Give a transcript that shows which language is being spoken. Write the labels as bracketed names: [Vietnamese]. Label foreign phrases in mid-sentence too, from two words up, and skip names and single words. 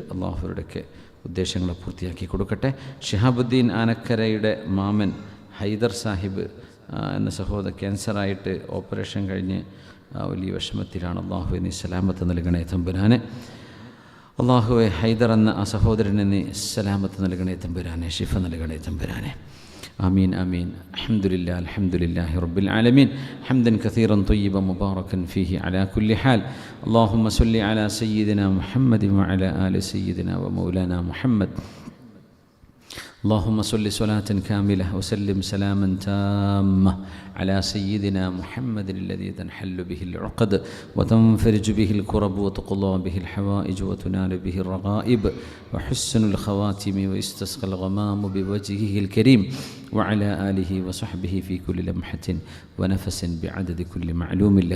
[Malayalam] അള്ളാഹു അവരുടെയൊക്കെ ഉദ്ദേശങ്ങളെ പൂർത്തിയാക്കി കൊടുക്കട്ടെ. ഷിഹാബുദ്ദീൻ ആനക്കരയുടെ മാമൻ ഹൈദർ സാഹിബ് എന്ന സഹോദരൻ ക്യാൻസറായിട്ട് ഓപ്പറേഷൻ കഴിഞ്ഞ് വലിയ വിഷമത്തിലാണ്. അള്ളാഹുവെ നീ സലാമത്ത് നൽകണേ തമ്പുരാനെ. അള്ളാഹുവെ ഹൈദർ എന്ന ആ സഹോദരനെ നീ സലാമത്ത് നൽകണേ തമ്പുരാനെ, ശിഫ നൽകണേ തമ്പുരാനെ. [Arabic] آمين آمين. الحمد لله رب العالمين حمدا كثيرا طيبا مباركا فيه على كل حال. اللهم صل على سيدنا محمد وعلى آل سيدنا ومولانا محمد. اللهم صل صلاة كاملة وسلم سلاما تاما على سيدنا محمد الذي تنحل به العقد وتنفرج به الكرب وتقضى به الحوائج وتنال به الرغائب وحسن الخواتم ويستسقى الغمام بوجهه الكريم وعلى آله وصحبه في كل لمحة ونفس بعدد كل معلوم لك.